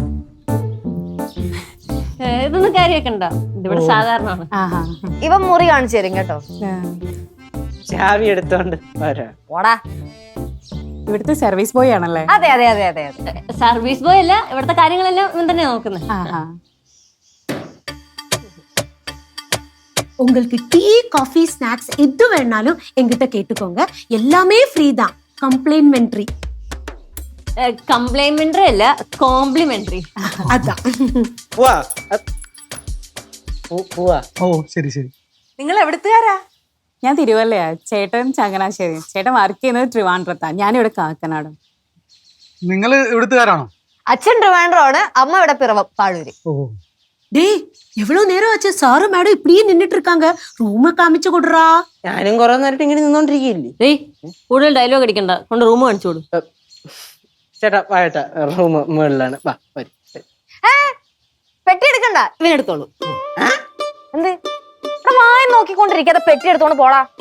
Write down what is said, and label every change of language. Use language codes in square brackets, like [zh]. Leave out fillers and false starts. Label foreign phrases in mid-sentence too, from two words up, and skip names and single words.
[ml] ഇതൊന്നും കാര്യമാക്കണ്ട, ഇതിവിടെ സാധാരണമാണ്. ഇവൻ മുറി കാണിച്ചു തരും കേട്ടോ. ചാവി എടുത്തോണ്ട് ഓടാ. ഇവിടുത്തെ [en] service boy [ml] ആണല്ലേ? അതെ. [en] service boy [ml] അല്ല, ഇവിടുത്തെ കാര്യങ്ങളെല്ലാം ഇവൻ തന്നെ നോക്കുന്നത്. [ta] உங்களுக்கு [en] tea coffee snacks [ta] எது வேணாலும் எங்கிட்ட கேட்டுக்கோங்க. எல்லாமே ஃப்ரீ தான். கம்ப்ளிமெண்டரி. கம்ப்ளிமெண்டரி இல்ல, காம்ப்ளிமெண்டரி. அதான். [ml] പോവാ. ഓ, ശരി. നിങ്ങൾ എവിടുത്തുകാരാ? ഞാൻ തിരുവല്ലയാ. ചേട്ടൻ ചങ്ങനാശ്ശേരി. ചേട്ടൻ വർക്ക് ചെയ്യുന്നത് ട്രിവാൻഡ്രത്താ. ഞാനിവിടെ കാക്കനാട്. നിങ്ങൾ ഇവിടുത്തുകാരാണോ? അച്ഛൻ ട്രിവാൻഡ്രമാണ്, അമ്മ ഇവിടെ പിറവം പാഴൂര്. ഓ, [ta] டேய், எவ்வளவு நேரம் ஆச்சு? சாரு மேடம் இப்படியே நின்னுட்டு இருக்காங்க. ரூம காமிச்சு கொடுறா. [ml] ഞാനും കുറെ നേരത്തെ ഇങ്ങനെ നിന്നോണ്ടിരിക്കില്ലേ? டேய், കൂടുതൽ ഡയലോഗ് അടിക്കണ്ട. കൊണ്ട് റൂം കാണിച്ചു കൊടു. ചേട്ടാ വായട്ടാ റൂം മുകളിലാണ്. വാ വരും. പെട്ടി എടുക്കണ്ട, ഇവനെടുത്തോളൂ. എന്ത് ഇവിടെ വായ നോക്കിക്കൊണ്ടിരിക്കാതെ പെട്ടി എടുത്തോണ്ട് പോടാ.